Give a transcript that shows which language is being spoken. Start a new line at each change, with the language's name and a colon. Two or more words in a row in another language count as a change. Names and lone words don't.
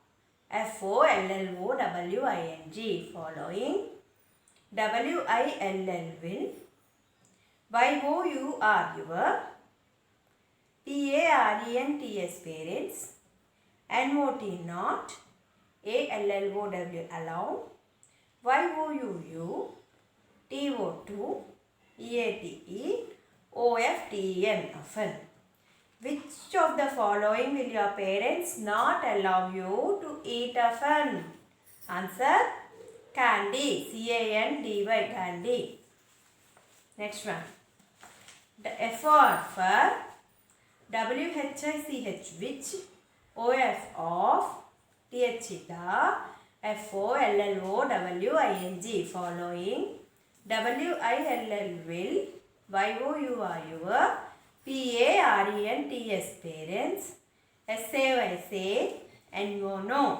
English: F-O-L-L-O-W-I-N-G, following, W-I-L-L, will, Y-O-U-R, your, P-A-R-E-N-T-S, parents, N-O-T, not, A-L-L-O-W, allow, Y-O-U-U, T-O-2, E-A-T-E, O-F-T-E-N, often. Which of the following will your parents not allow you to eat often? Answer. Candy. C-A-N-D-Y, candy. Next one. The F-O-R for W-H-I-C-H, which, O-F, of, T-H-E, the, F-O-L-L-O-W-I-N-G, following, W-I-L-L, will, Y-O-U-R, your, P-A-R-E-N-T-S, parents, S-A-Y, say, N-O, no.